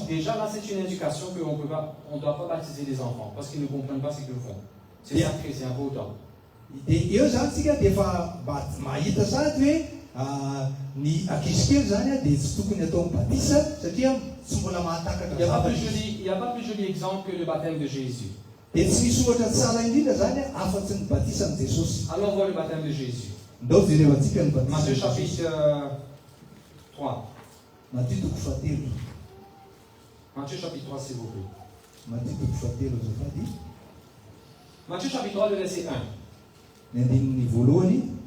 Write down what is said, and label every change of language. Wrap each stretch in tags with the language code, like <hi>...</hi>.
<fr>Déjà là, c'est une indication qu'on ne doit pas baptiser les enfants parce qu'ils ne comprennent pas ce qu'ils font. C'est sacré, c'est important.</fr> <mg>Dia eo zany tsika dia efa mahita sady hoe ny ankizy kely zany dia tsy tokony atao batisa satria tsy mbola mahatakatra zavatra.</mg> <fr>Il n'y a pas plus joli exemple que le baptême de Jésus.</fr> <mg>Dia tsy misy ohatra tsara indrindra zany afa-tsy ny batisa amin'ny Jesosy.</mg> <fr>Allons voir le baptême de Jésus.</fr> <mg>ndao jerevantsika ny</mg> <fr>Matthieu chapitre 3.</fr> <mg>Matthieu toko fahatelo</mg> <fr>Matthieu chapitre 3, s'il vous plaît.</fr> <mg>Matthieu toko fahatelo azafady</mg> <fr>Matthieu chapitre 3, le verset 1.</fr> <mg>ny andininy voalohany.</mg>